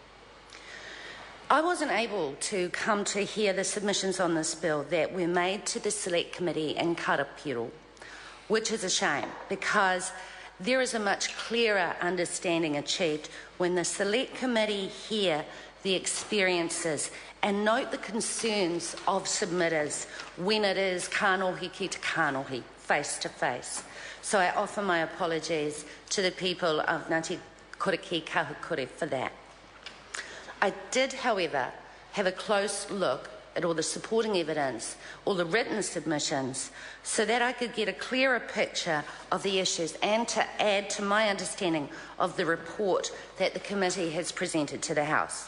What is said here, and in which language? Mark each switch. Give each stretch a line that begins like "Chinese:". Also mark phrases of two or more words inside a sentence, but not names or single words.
English: I wasn't able to come to hear the submissions on this bill that were made to the Select Committee in Karapiro, which is a shame because there is a much clearer understanding achieved when the Select Committee hear the experiences and note the concerns of submitters when it is
Māori: kanohi ki te kanohi,
English: face to face. So I offer my apologies to the people of Ngati Koroki Kahukura for that. I did, however, have a close look at all the supporting evidence, all the written submissions, so that I could get a clearer picture of the issues and to add to my understanding of the report that the committee has presented to the House.